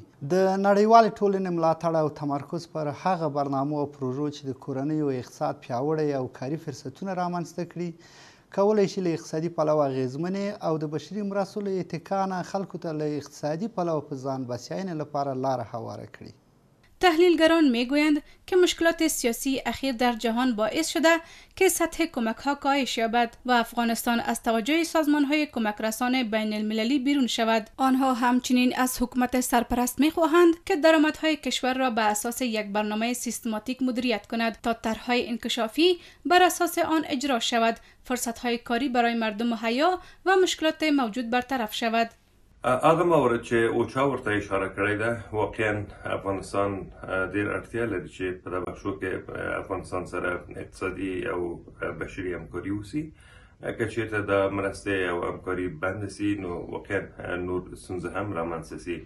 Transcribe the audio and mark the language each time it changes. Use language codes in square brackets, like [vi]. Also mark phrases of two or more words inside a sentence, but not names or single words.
[ps] د نړیوالې ټولنې ملاتړ او تمرکز پر هغه برنامو او پروژو چې د کورنیو اقتصاد پیاوړی او کاري فرصتونه رامنځته کړي کولی شي له اقتصادي پلوه اغېزمنې او د بشري مرستو له اتکا نه خلکو ته له اقتصادي پلوه په ځان بسیاینې لپاره لاره هواره کړي. [fa] تحلیلگران میگویند که مشکلات سیاسی اخیر در جهان باعث شده که سطح کمک ها کاهش یابد و افغانستان از توجه سازمان های کمک رسان بین المللی بیرون شود. آنها همچنین از حکومت سرپرست میخواهند که درآمدهای کشور را به اساس یک برنامه سیستماتیک مدیریت کند تا طرحهای انکشافی بر اساس آن اجرا شود، فرصتهای کاری برای مردم مهیا و مشکلات موجود برطرف شود. [ps] هغه مورد چې اوچا ورته اشاره کړې ده، واقعا افغانستان ډېر اړتیا لري چې په دغه بخشو کې افغانستان سره اقتصادي او بشري همکاري وسي. که چېرته د مرستې او همکاري بند سي نو واقعا نور ستونزې هم رامنځته سي.